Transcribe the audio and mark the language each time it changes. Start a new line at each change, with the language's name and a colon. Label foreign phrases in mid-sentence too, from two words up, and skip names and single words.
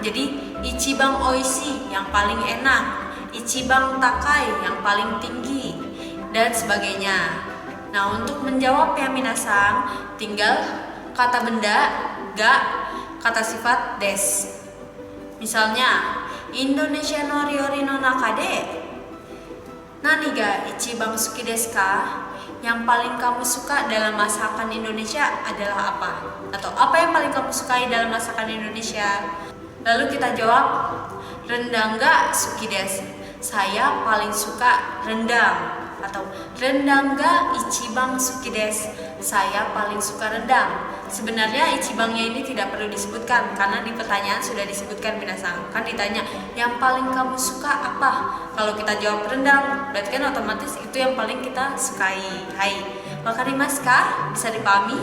Indonesian: Jadi
Japanese: 一番美味しい,
Indonesian: yang paling enak.
Japanese: 一番高い,
Indonesian: yang paling tinggi, dan sebagainya. Nah, untuk menjawab ya minasang, tinggal kata benda ga, kata sifat des.
Japanese: Misalnya, インドネシアの料理の中で何が一番好きですか?
Indonesian: Yang paling kamu suka dalam masakan Indonesia adalah apa? Atau apa yang paling kamu sukai dalam masakan Indonesia? Lalu kita jawab,
Japanese: ルンダンが好きです.
Indonesian: Saya paling suka rendang.
Japanese: Atau ルンダンが一番好きです.
Indonesian: Saya paling suka rendang. Sebenarnya ichibangnya ini tidak perlu disebutkan karena di pertanyaan sudah disebutkan minasang. Kan ditanya yang paling kamu suka apa? Kalau kita jawab rendang, berarti kan otomatis itu yang paling kita sukai.
Japanese: はい、わかりますか?
Indonesian: Bisa dipahami?